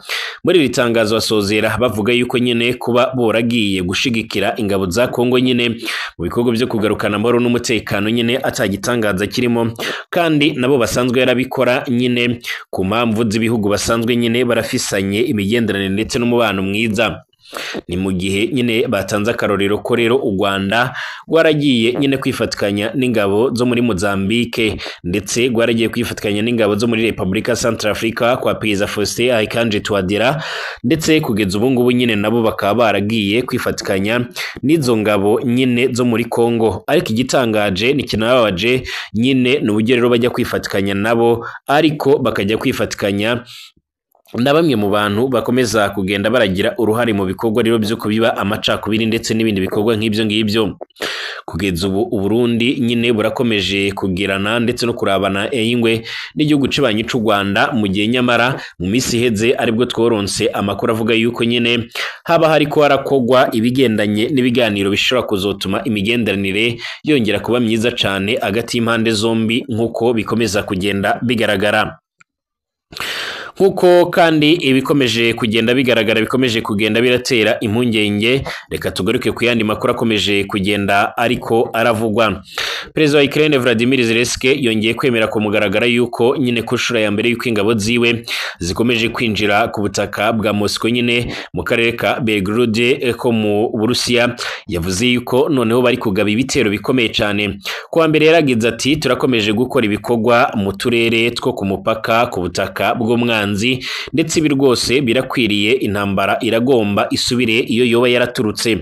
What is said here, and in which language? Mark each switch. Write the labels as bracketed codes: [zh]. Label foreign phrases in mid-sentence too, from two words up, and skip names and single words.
[rn] Muri iri tangazo basozera bavuga yuko nyine kuba boragiye gushigikira ingabo za Kongo nyine mu bikorwa byo kugarukana amahoro n'umutekano nyine atagitangaza kirimo, kandi nabo basanzwe yarabikora nyine ku mpamvu z'ibihugu basanzwe nyine barafisanye imigenderanire ndetse n'umubano mwiza. Ni mu gihe nyine batanze akarorero ko rero u Rwanda rwaragiye nyine kwifatikanya n'ingabo zo muri Mozambique, ndetse rwaragiye kwifatikanya n'ingabo zo muri Republika Centrafrica kwa Perezida Faustin Archange Touadera, ndetse kugeza ubu ngubu nyine nabo bakaba baragiye kwifatikanya n'izo ngabo nyine zo muri Kongo. Ariko igitangaje ni kinababaje nyine n'uburyo rero bajya kwifatikanya nabo, ariko bakajya kwifatikanya na bamwe mu bantu bakomeza kugenda baragira uruhare mu bikorwa rero byo kubiba amacakubiri ndetse n'ibindi bikorwa nk'ibyo ngibyo. Kugeza ubu Uburundi nyine burakomeje kugirana ndetse no kurabana ingwe n'igihugu c'abanyi c'u Rwanda, mu gihe nyamara mu misi iheze aribwo tworonse amakuru avuga yuko nyine haba hariko harakogwa ibigendanye n'ibiganiro bishobora kuzotuma imigenderanire yongera kuba myiza cane hagati y'impande zombi nkuko bikomeza kugenda bigaragara. Nkuko kandi ibikomeje kugenda bigaragara bikomeje kugenda biratera impungenge, reka tugaruke ku yandi makuru akomeje kugenda ariko aravugwa. Perezida wa Ukraine Vladimir Zelensky yongeye kwemera ku mugaragara yuko nyine kushura ya mbere yuko ingabo ziwe zikomeje kwinjira ku butaka bwa Moscow nyine mu karere ka Belgorod ko mu Burusiya. Yavuze yuko noneho bari kugaba ibitero bikomeye cyane. Kuwa mbere yaragize ati turakomeje gukora ibikorwa mu turere two ku mupaka ku butaka bw'umwanzi, ndetse ibi rwose birakwiriye, intambara iragomba isubire iyo yoba yaraturutse.